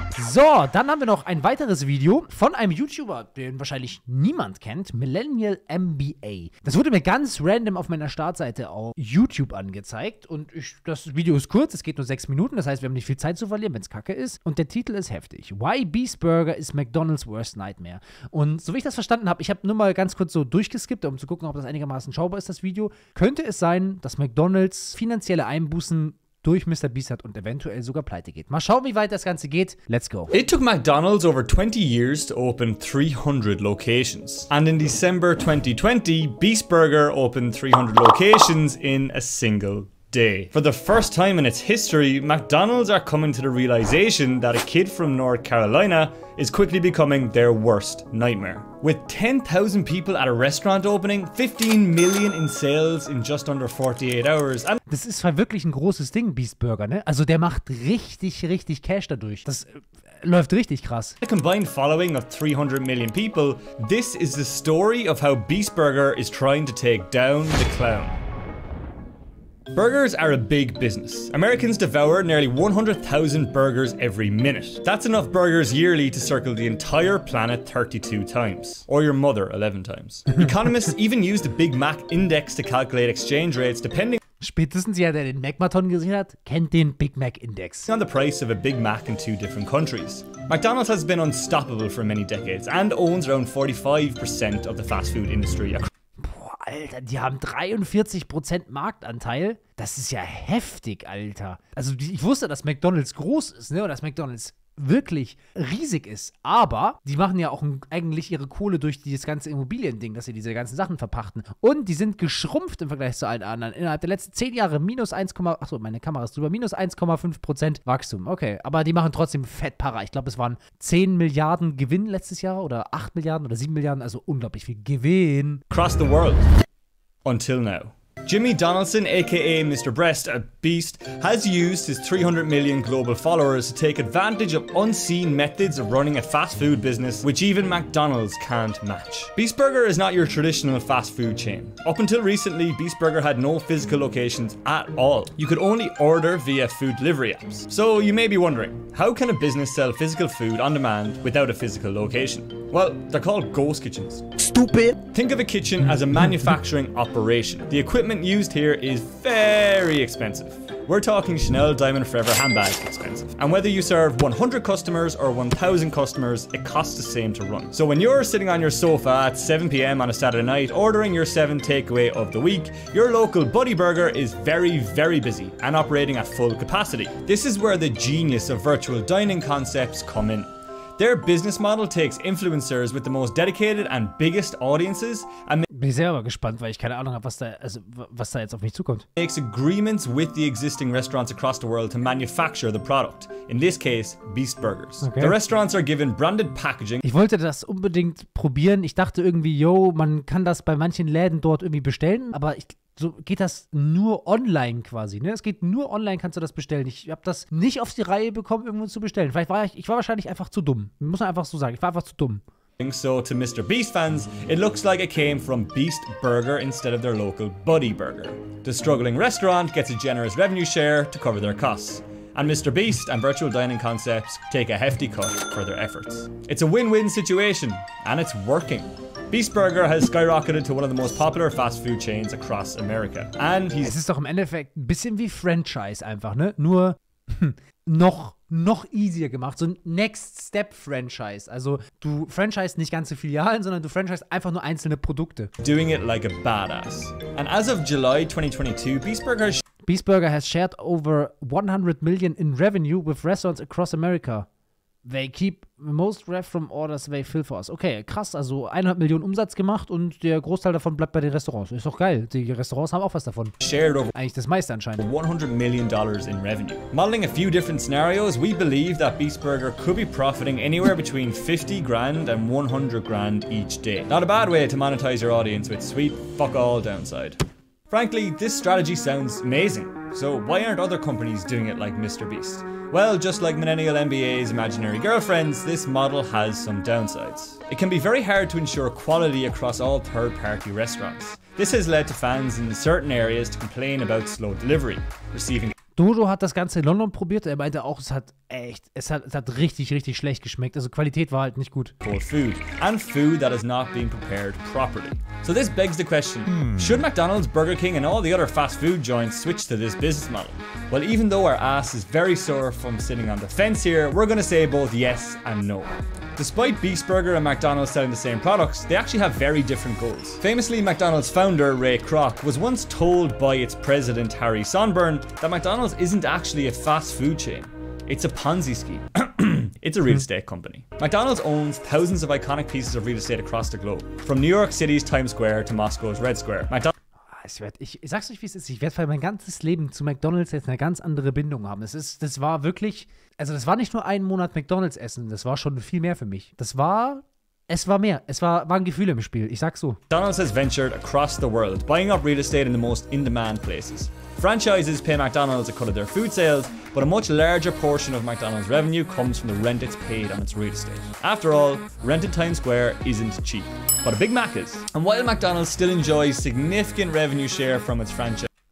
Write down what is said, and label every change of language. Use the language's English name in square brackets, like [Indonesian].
[German] So, dann haben wir noch ein weiteres Video von einem YouTuber, den wahrscheinlich niemand kennt, Millennial MBA. Das wurde mir ganz random auf meiner Startseite auf YouTube angezeigt und das Video ist kurz, es geht nur 6 Minuten, das heißt, wir haben nicht viel Zeit zu verlieren, wenn es kacke ist. Und der Titel ist heftig. [English] Why Beast Burger is McDonald's worst nightmare. [German] Und so wie ich das verstanden habe, ich habe nur mal ganz kurz so durchgeskippt, um zu gucken, ob das einigermaßen schaubar ist, das Video. Könnte es sein, dass McDonald's finanzielle Einbußen durch Mr. Beast hat und eventuell sogar pleite geht. Mal schauen, wie weit das Ganze geht. [English] Let's go. It took McDonald's over 20 years to open 300 locations. And in December 2020, Beast Burger opened 300 locations in a single day. For the first time in its history, McDonald's are coming to the realization that a kid from North Carolina is quickly becoming their worst nightmare. With 10,000 people at a restaurant opening, 15 million in sales in just under 48 hours. And [German] das ist zwar wirklich ein großes Ding, Beast Burger, ne? Also der macht richtig Cash dadurch. Das läuft richtig krass. [English] a combined following of 300 million people, this is the story of how Beast Burger is trying to take down the clown. Burgers are a big business. Americans devour nearly 100,000 burgers every minute. That's enough burgers yearly to circle the entire planet 32 times. Or your mother 11 times. Economists even use the Big Mac Index to calculate exchange rates depending [German] Spätestens jeder, der den Mac-Marathon gesehen hat, kennt den Big Mac Index. [English] on the price of a Big Mac in 2 different countries. McDonald's has been unstoppable for many decades and owns around 45% of the fast food industry. [German] Boah, Alter, die haben 43% Marktanteil. Das ist ja heftig, Alter. Also ich wusste, dass McDonald's groß ist, ne? Und dass McDonald's wirklich riesig ist. Aber die machen ja auch eigentlich ihre Kohle durch dieses ganze Immobiliending, dass sie diese ganzen Sachen verpachten. Und die sind geschrumpft im Vergleich zu allen anderen. Innerhalb der letzten 10 Jahre minus 1, achso, meine Kamera ist drüber, minus 1,5% Wachstum. Okay, aber die machen trotzdem fett Para. Ich glaube, es waren 10 Milliarden Gewinn letztes Jahr oder 8 Milliarden oder 7 Milliarden, also unglaublich viel Gewinn. [English] Across the world. Until now. Jimmy Donaldson, aka Mr. Breast, a beast, has used his 300 million global followers to take advantage of unseen methods of running a fast food business which even McDonald's can't match. Beast Burger is not your traditional fast food chain. Up until recently, Beast Burger had no physical locations at all. You could only order via food delivery apps. So you may be wondering, how can a business sell physical food on demand without a physical location? Well, they're called ghost kitchens. Stupid. Think of a kitchen as a manufacturing operation. The equipment used here is very expensive. We're talking Chanel Diamond Forever handbag expensive. And whether you serve 100 customers or 1,000 customers, it costs the same to run. So when you're sitting on your sofa at 7 p.m. on a Saturday night ordering your 7th takeaway of the week, your local Buddy Burger is very busy and operating at full capacity. This is where the genius of virtual dining concepts come in. Their business model takes influencers with the most dedicated and biggest audiences and [German] Bin ich selber gespannt, weil ich keine Ahnung habe, was da jetzt auf mich zukommt. [English] makes agreements with the existing restaurants across the world to manufacture the product. In this case, Beast Burgers. Okay. The restaurants are given branded packaging. [German] Ich wollte das unbedingt probieren. Ich dachte irgendwie, yo, man kann das bei manchen Läden dort irgendwie bestellen, aber so geht das nur online quasi, ne? Es geht nur online, kannst du das bestellen. Ich habe das nicht auf die Reihe bekommen, irgendwo zu bestellen. Vielleicht war ich war wahrscheinlich einfach zu dumm. Muss man einfach so sagen. Ich war einfach zu dumm. [English] So to Mr. Beast fans, it looks like it came from Beast Burger instead of their local Buddy Burger. The struggling restaurant gets a generous revenue share to cover their costs. And Mr. Beast and virtual dining concepts take a hefty cut for their efforts. It's a win-win situation, and it's working. Beast Burger has skyrocketed to one of the most popular fast food chains across America. And [German] Es ist doch im Endeffekt ein bisschen wie Franchise einfach, ne? Nur noch easier gemacht. So ein Next-Step-Franchise. Also du franchise nicht ganze Filialen, sondern du franchise einfach nur einzelne Produkte. [English] doing it like a badass. And as of July 2022, Beast Burger has shared over 100 million in revenue with restaurants across America. They keep most rev from orders they fill for us. [German] Okay, krass, also 100 Millionen Umsatz gemacht und der Großteil davon bleibt bei den Restaurants. Ist doch geil, die Restaurants haben auch was davon. [English] shared over [German] Eigentlich das meiste anscheinend. [English] $100 million in revenue. Modeling a few different scenarios, we believe that Beast Burger could be profiting anywhere between 50 grand and 100 grand each day. Not a bad way to monetize your audience with sweet fuck all downside. Frankly, this strategy sounds amazing. So why aren't other companies doing it like MrBeast? Well, just like Millennial MBA's imaginary girlfriends, this model has some downsides. It can be very hard to ensure quality across all third-party restaurants. This has led to fans in certain areas to complain about slow delivery, receiving Dodo hat das Ganze in London probiert. Er meinte auch, es hat richtig, richtig schlecht geschmeckt. Also Qualität war halt nicht gut. cold food, and food that is not being prepared properly. So this begs the question, should McDonald's, Burger King and all the other fast food joints switch to this business model? Well, even though our ass is very sore from sitting on the fence here, we're gonna say both yes and no. Despite Beast Burger and McDonald's selling the same products, they actually have very different goals. Famously, McDonald's founder Ray Kroc was once told by its president Harry Sonburn that McDonald's isn't actually a fast food chain. It's a Ponzi scheme. It's a real estate company. McDonald's owns thousands of iconic pieces of real estate across the globe, from New York City's Times Square to Moscow's Red Square. [German] Ich sag's euch, wie es ist. Ich werde für mein ganzes Leben zu McDonald's jetzt eine ganz andere Bindung haben. Das war wirklich, also das war nicht nur einen Monat McDonald's essen, das war schon viel mehr für mich. Es war mehr. Waren Gefühle im Spiel, ich sag's so. [English] McDonald's has ventured across the world, buying up real estate in the most in-demand places. Franchises pay McDonald's a cut of their food sales, but a much larger portion of McDonald's revenue comes from the rent it's paid on its real estate. After all, rent in Times Square isn't cheap, but a Big Mac is. And while McDonald's still enjoys significant revenue share from its franchise,